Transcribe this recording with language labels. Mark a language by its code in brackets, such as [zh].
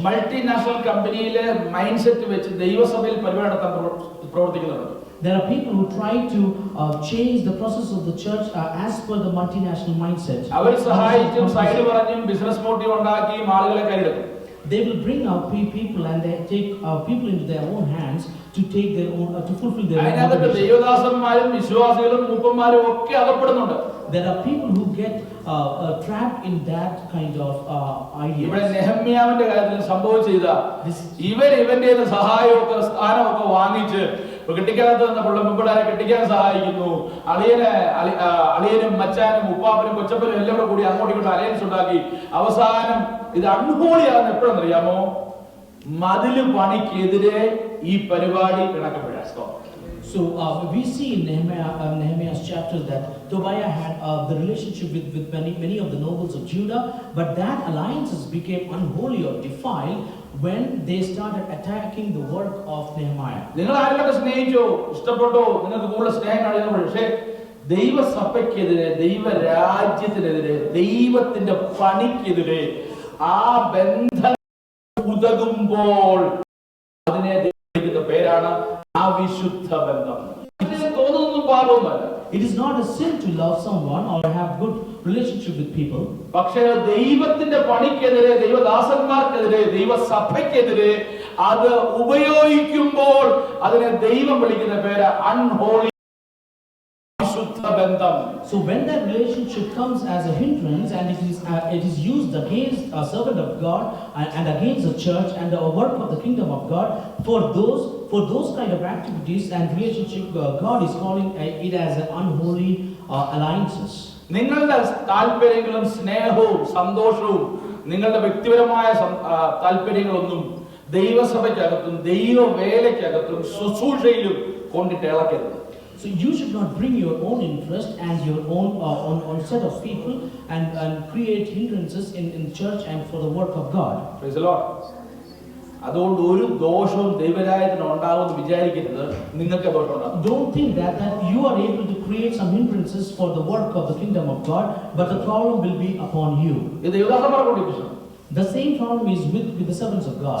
[ml] Multinational കമ്പനിയിലെ mind set വെച്ച് ദൈവസഭയിൽ പരിപാടി നടത്താൻ പ്രവർത്തിക്കുന്നുണ്ട്. [en] There are people who try to change the process of the church as per the multinational mindset. [ml] Our സഹായിച്ചും side പറഞ്ഞും business motive ഉണ്ടാക്കിയും ആളുകളെ കൈയെടുക്കും. [en] They will bring out people and they take people into their own hands to take their own to fulfill their own [ml] അതിനകത്ത് ദൈവദാസന്മാരും വിശ്വാസികളും മൂപ്പന്മാരും ഒക്കെ അകപ്പെടുന്നുണ്ട്. [en] There are people who get trapped in that kind of ideas. [ml] ഇവിടെ നെഹമ്യാവിന്റെ കാര്യത്തിൽ സംഭവിച്ചത് ഇവന്റെ സഹായമൊക്കെ സ്ഥാനമൊക്കെ വാങ്ങിച്ച് കെട്ടിക്കാനത്ത് നിന്ന് പിള്ളേരെ കെട്ടിക്കാൻ സഹായിക്കുന്നു. അളിയനും മച്ചാനും ഉപ്പാപ്പനും കൊച്ചപ്പനും എല്ലാം കൂടി അങ്ങോട്ടും ഇങ്ങോട്ടും അലയൻസ് ഉണ്ടാക്കി അവസാനം ഇത് അൺഹോളിയാണെന്ന് എപ്പോഴെന്നറിയാമോ? മതില് പണിക്കെതിരെ ഈ പരിപാടി കിടക്കപ്പെടാം. [en] So we see in Nehemiah's chapter that Tobiah had the relationship with many of the nobles of Judah, but that alliances became unholy or defiled when they started attacking the work of Nehemiah. [ml] നിങ്ങൾ ആരെയൊക്കെ സ്നേഹിച്ചോ, ഇഷ്ടപ്പെട്ടോ, നിങ്ങൾക്ക് കൂടുതൽ സ്നേഹം കാണിക്കുന്നു. പക്ഷേ ദൈവസഭയ്ക്കെതിരെ, ദൈവരാജ്യത്തിനെതിരെ, ദൈവത്തിന്റെ പണിക്കെതിരെ ആ ബന്ധം ഉതകുമ്പോൾ അതിനെ ദൈവത്തിന്റെ പേരാണ് അവിശുദ്ധ ബന്ധം. ഇതിന് തോന്നുന്നൊന്നും പാപമല്ല. [en] It is not a sin to love someone or have good relationship with people. [ml] പക്ഷേ ദൈവത്തിന്റെ പണിക്കെതിരെ, ദൈവദാസന്മാർക്കെതിരെ, ദൈവസഭയ്ക്കെതിരെ അത് ഉപയോഗിക്കുമ്പോൾ അതിനെ ദൈവം വിളിക്കുന്ന പേര് അൺഹോളി അവിശുദ്ധ ബന്ധം. [en] So when that relationship comes as a hindrance and it is used against a servant of God and against the church and the work of the kingdom of God, for those kind of activities and relationship, God is calling it as an unholy alliances. [ml] നിങ്ങളുടെ താല്പര്യങ്ങളും സ്നേഹവും സന്തോഷവും നിങ്ങളുടെ വ്യക്തിപരമായ താല്പര്യങ്ങളൊന്നും ദൈവസഭയ്ക്കകത്തും ദൈവവേലയ്ക്കകത്തും ശുശ്രൂഷയിലും കൊണ്ടിട്ട് ഇളക്കരുത്. [en] So you should not bring your own interest and your own on set of people and create hindrances in church and for the work of God. Praise the Lord. [ml] അതുകൊണ്ട് ഒരു ദോഷവും ദൈവരാജ്യത്തിന് ഉണ്ടാകുമെന്ന് വിചാരിക്കരുത്. നിങ്ങൾക്ക് ദോഷം ഉണ്ടാകും. [en] Don't think that you are able to create some hindrances for the work of the kingdom of God, but the problem will be upon you. [ml] ഇത് ദൈവദാസന്മാർക്കുള്ള പ്രശ്നം. [en] The same problem is with the servants of God.